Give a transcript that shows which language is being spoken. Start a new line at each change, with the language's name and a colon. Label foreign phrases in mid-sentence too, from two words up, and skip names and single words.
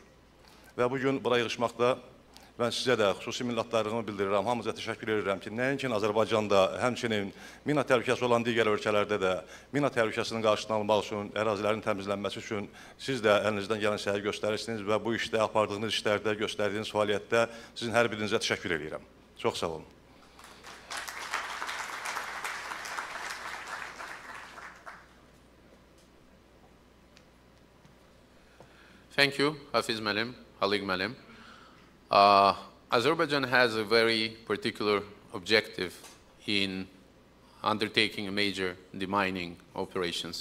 Azerbaijani: Və bugün bura yığışmaqda mən sizə də xüsusi minnətdarlığımı bildirirəm, hamınıza təşəkkür edirəm ki, nəinki Azərbaycanda, həmçinin mina təhlükəsi olan digər ölkələrdə də mina təhlükəsinin qarşısını almaq üçün, ərazilərin təmizlənməsi üçün siz də əlinizdən gələn səyi göstərirsiniz və bu işdə, apardığınız işlərdə, göstərdiyiniz fəaliyyətdə sizin hər birinizə təşəkkür edirəm. Çox sağ olun.
English: Thank you, Hafiz Malim, Halig Malim. Azerbaijan has a very particular objective in undertaking major demining operations.